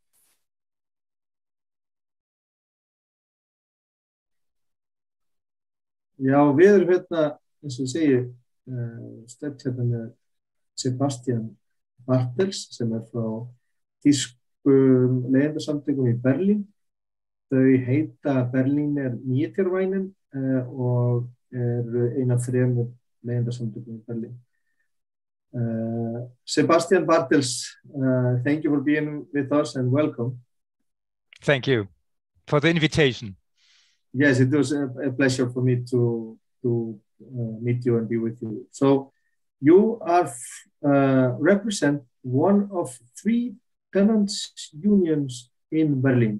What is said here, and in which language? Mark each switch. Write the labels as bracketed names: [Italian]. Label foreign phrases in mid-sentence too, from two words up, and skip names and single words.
[Icelandic] Já, við erum hérna, eins og ég segi, stödd hérna með Sebastian Bartels sem frá þýskum leigjendasamtökum í Berlín. Þau heita Berliner Mietervereinen og eru ein af þremur leigjendasamtökum í Berlín. Sebastian Bartels, [English] thank you for being with us and welcome. Thank you for the invitation. Yes, it was a pleasure for me to meet you and be with you. So you are represent one of 3 tenants unions in Berlin.